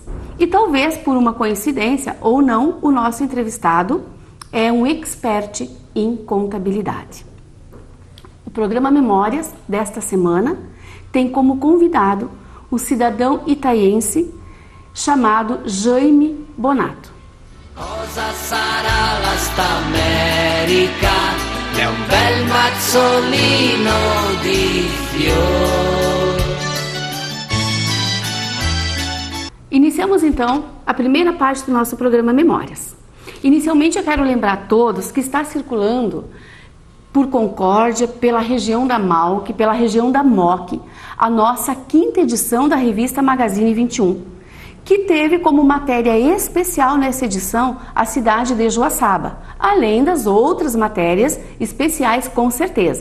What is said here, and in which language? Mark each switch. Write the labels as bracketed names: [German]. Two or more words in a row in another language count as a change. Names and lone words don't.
[Portuguese] E talvez por uma coincidência ou não, o nosso entrevistado é um expert em contabilidade. O programa Memórias desta semana tem como convidado um cidadão itaiense chamado Jaime Bonato. [Italian] Cosa sarà la sta America? È un bel mazzolino di fior. [Portuguese] Iniciamos então a primeira parte do nosso programa Memórias. Inicialmente eu quero lembrar a todos que está circulando por Concórdia, pela região da Malc, pela região da MOC, a nossa 5ª edição da revista Magazine 21, que teve como matéria especial nessa edição a cidade de Joaçaba, além das outras matérias especiais com certeza.